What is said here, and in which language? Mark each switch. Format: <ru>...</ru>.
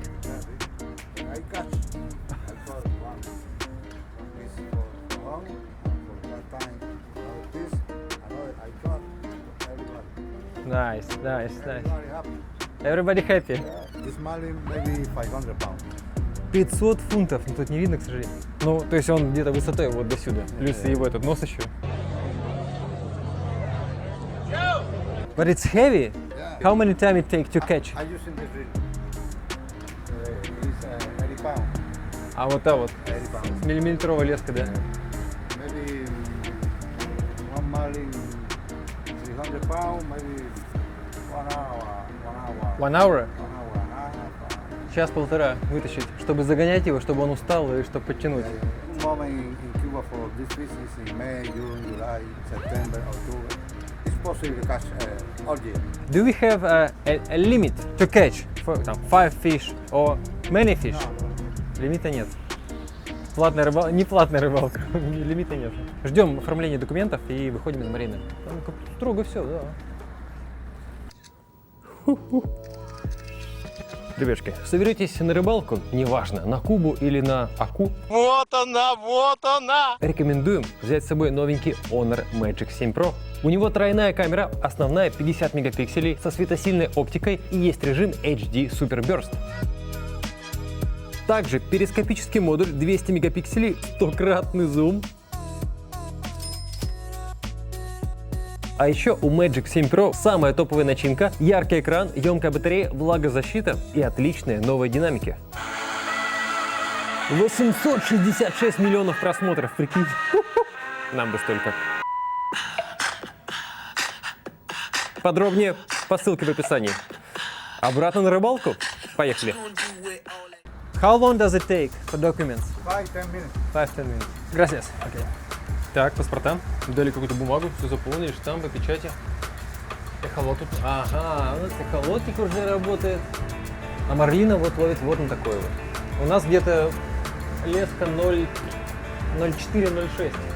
<en>I catch. I caught one piece for long, for that time another piece, another I caught for everybody. Nice, nice, nice. Everybody happy. Everybody happy. This marlin maybe 500 pounds.</en> <ru>500 фунтов, ну тут не видно, к сожалению. Ну, то есть он где-то высотой вот до сюда, плюс его этот нос еще.</ru> <en>But it's heavy. Yeah. How many time it take to catch? I using this rig. It's 80 pounds.</en> <ru>А вот та вот,</ru> <en>80 pounds.</en> <ru>миллиметровая леска, да?</ru> <en>Maybe 1 normally 300 pounds, maybe 1 hour, 1 hour? 1 hour and a half.</en> <ru>Час-полтора вытащить, чтобы загонять его, чтобы он устал и чтобы подтянуть.</ru> <en>Moment in Cuba for this business in May, June, July, September, October. It's possible to catch all year. Do we have a limit to catch? For, там, 5 fish or many fish?</en> <ru>Лимита нет. Платная рыбалка, не платная рыбалка, лимита нет. Ждем оформления документов и выходим из марины. Там строго все, да. Ребятки, соберетесь на рыбалку, неважно, на Кубу или на Аку. Вот она! Рекомендуем взять с собой новенький Honor Magic 7 Pro. У него тройная камера, основная 50 мегапикселей со светосильной оптикой и есть режим HD Super Burst. Также перископический модуль 200 мегапикселей, 100-кратный зум. А еще у Magic 7 Pro самая топовая начинка, яркий экран, емкая батарея, влагозащита и отличные новые динамики. 866 миллионов просмотров, прикинь. Нам бы столько. Подробнее по ссылке в описании. Обратно на рыбалку? Поехали.</ru> <en>How long does it take for documents? 5-10 minutes. 5-10 minutes. Gracias. Okay.</en> <ru>Так, паспорта. Дали какую-то бумагу, все заполнили, штампы, печати. Эхолот тут. Ага, у нас эхолотик уже работает. А марлина вот ловит вот на такой вот. У нас где-то леска 0,4-0,6.</ru>